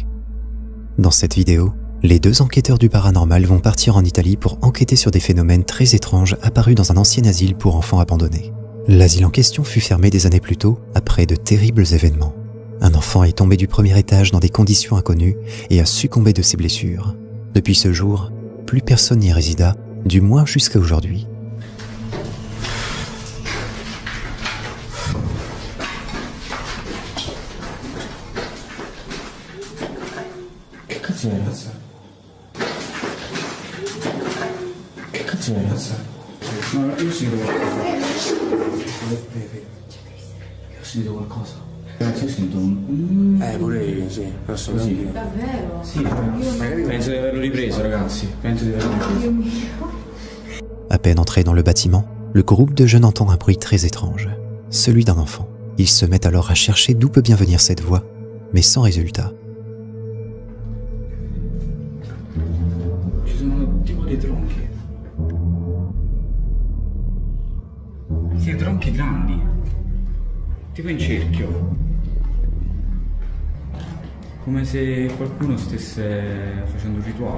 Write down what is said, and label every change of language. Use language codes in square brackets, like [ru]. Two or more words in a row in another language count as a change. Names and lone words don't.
[fr] Dans cette vidéo, les deux enquêteurs du paranormal vont partir en Italie pour enquêter sur des phénomènes très étranges apparus dans un ancien asile pour enfants abandonnés. L'asile en question fut fermé des années plus tôt après de terribles événements. Un enfant est tombé du premier étage dans des conditions inconnues et a succombé de ses blessures. Depuis ce jour, plus personne n'y résida, du moins jusqu'à aujourd'hui. [it] Che cazzo è, razza? Che cazzo è, razza? No, io ho sentito qualcosa. Io ho sentito qualcosa. Ragazzi, io sento un... pure io, sì. Posso così. Davvero? Sì, magari penso di averlo ripreso, ragazzi. Penso di averlo ripreso. [fr] À peine entré dans le bâtiment, le groupe de jeunes entend un bruit très étrange, celui d'un enfant. Ils se mettent alors à chercher d'où peut bien venir cette voix, mais sans résultat. [it] Ci sono tipo dei tronchi. Sì, tronchi grandi. Tipo in cerchio. Come se qualcuno stesse facendo un rituale.